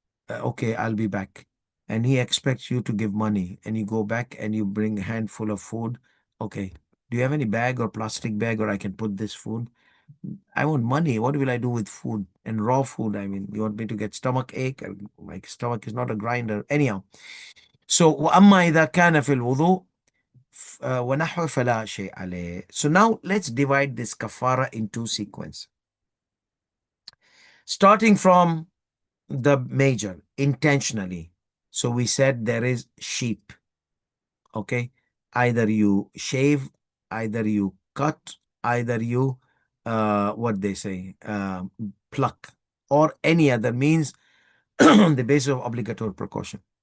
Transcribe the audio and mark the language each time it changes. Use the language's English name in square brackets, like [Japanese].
[English] Okay, I'll be back. And he expects you to give money, and you go back and you bring a handful of food. Okay, do you have any bag or plastic bag, or I can put this food? I want money. What will I do with food and raw food? I mean, you want me to get stomach ache? My stomach is not a grinder. Anyhow, so [Arabic] وأما إذا كان في الوضوء ونحو فلا شيء عليه. [English] So now let's divide this kafara into sequence. Starting from the major, intentionally. So we said there is sheep. Okay. Either you shave, either you cut, either you, what they say, pluck, or any other means on the basis of obligatory precaution.